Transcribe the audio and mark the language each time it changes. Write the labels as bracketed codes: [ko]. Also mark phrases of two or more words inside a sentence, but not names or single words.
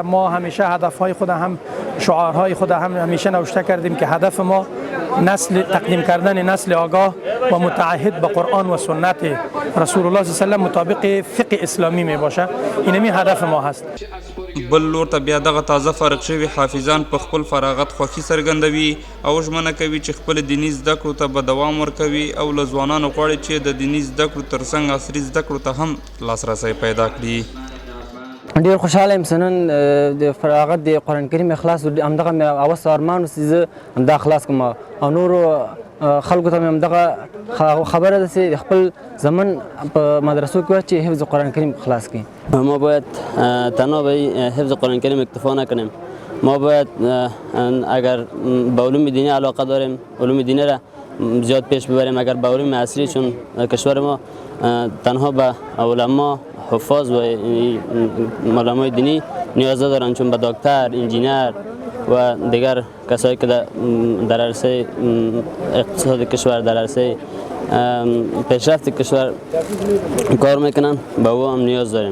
[fa] ما همیشه هدفهای خود هم شعارهای خود هم همیشه نوشته کردیم که هدف ما نسل تقدیم کردن نسل آگاه و متعهد به قرآن و سنت [ar] رسول الله صلی الله علیه [fa] و مطابق فقه اسلامی می باشه. اینمی هدف ما هست. [ps] بل لور ته بیا دغه تازه فارغ شوي حافظان په خپل فراغت خوښي څرګندوي او ژمنه کوي چې خپل دیني زده کړو ته به دوام ورکوي او له ځوانانو غواړي چې د دیني زده کړو ترڅنګ عصري زده کړو ته هم لاسرسی پیدا کړي. ډیر خوشاله یم چې نن د فراغت د قرآن کریم اخلاص همدغه مې اوس ارمان و چې زه همدا اخلاص کړم او نورو خلکو ته مې همدغه خبره ده چې خپل زمن په مدرسو کې چې حفظ قرآن کریم خلاص کړي. [fa] ما باید تنها به حفظ قرآن کریم اکتفا نکنیم. ما باید اگر به علوم دینی علاقه داریم علوم دینی را زیاد پیش ببریم. اگر به علوم عصری، چون کشور ما تنها به علما حفاظ و علمای دینی نیاز دارن، چون به دکتر، انجینر و دیگر کسایی که در عرصه اقتصاد کشور در عرصه پیشرفت کشور کار میکنن، به او هم نیاز داریم.